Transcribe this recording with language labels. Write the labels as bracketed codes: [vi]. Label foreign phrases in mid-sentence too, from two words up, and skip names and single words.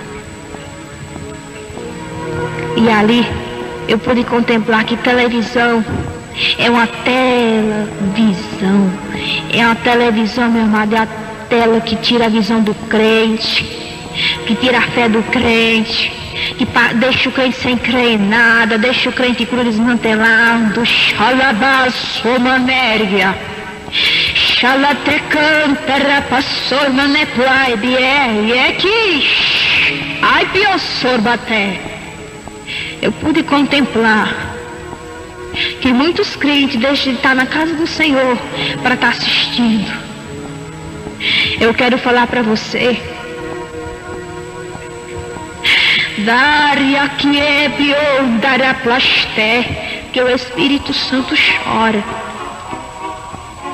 [pt] E ali eu pude contemplar que televisão é uma televisão. É uma televisão, meu amado, é a tela que tira a visão do crente, que tira a fé do crente, que deixa o crente sem crer em nada, deixa o crente cru desmantelado. Xalabaçomanéria, xalatecanta, rapassormanepuai, é que ai piossorbaté. Eu pude contemplar que muitos crentes deixam de estar na casa do Senhor para estar assistindo. Eu quero falar para você, Daria que é pior, dará plasté, que o Espírito Santo chora.